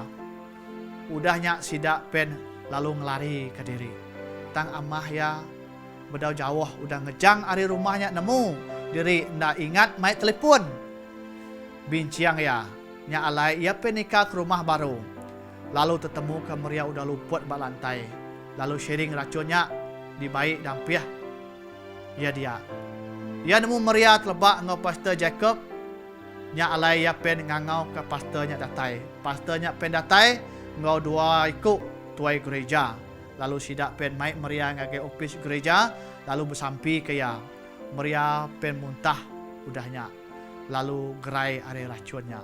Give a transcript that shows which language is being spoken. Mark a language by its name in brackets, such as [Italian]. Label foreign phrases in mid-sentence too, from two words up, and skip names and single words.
[Iban] Udahnya sidak pen lalu ngelari ke diri. Tang amah ya bedau jauh udah ngejang ari rumahnya nemu diri ndak ingat mai telepon. Binciang ya, nya alai ia penikah ke rumah baru. Lalu ketemu ke Maria udah luput bak lantai. Lalu sharing racunnya di baik dan piah. Ya dia. Ia nemu Maria terlebak ngau Pastor Jacob. Nya alai ia pen ngangau ke pastornya datai. Pastornya pen datai ngau dua ikut tuai gereja. Lalu sidak pen mai Maria ngagai office gereja. Lalu bersampi ke ya. Maria pen muntah udahnya. Lalu gerai are racunnya.